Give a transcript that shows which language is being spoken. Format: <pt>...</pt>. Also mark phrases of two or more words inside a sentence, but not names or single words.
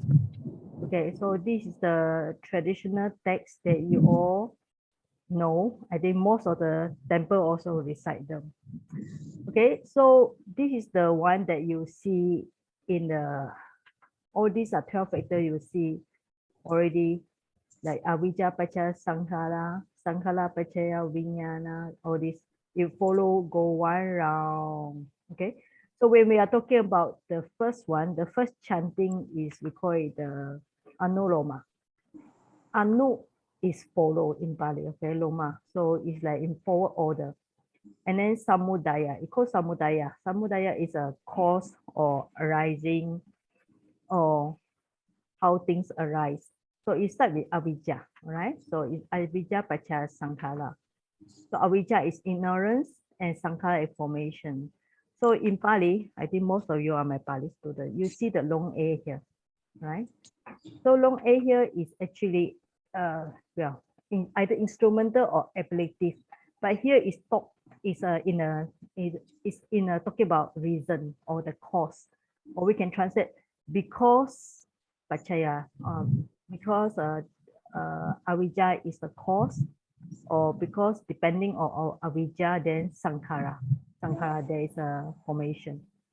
<en>Okay, so this is the traditional text that you all know. I think most of the temple also recite them. Okay, so this is the one that you see in the, all these are 12 factors you see already, like</en> <pi>avijja pacha sankhara, sankhara pachaya vijnana,</pi> <en>all this, you follow, go one round. Okay, so when we are talking about the first one, the first chanting is, we call it the anuloma. Anu is follow in Pali, okay, loma. So it's like in forward order. And then samudaya, it calls samudaya. Samudaya is a cause or arising or how things arise. So it starts with avijja, right? So it's</en> <pi>avijja pacha sankhara.</pi> <en>So avijja is ignorance and sankhara is formation. So in Pali, I think most of you are my Pali student. You see the long A here, right? So long A here is actually well, either instrumental or ablative. But here is talk is in a talking about reason or the cause, or we can translate because pachaya, because avijja is the cause, or because depending on avijja, then sankhara, there is a formation.</en>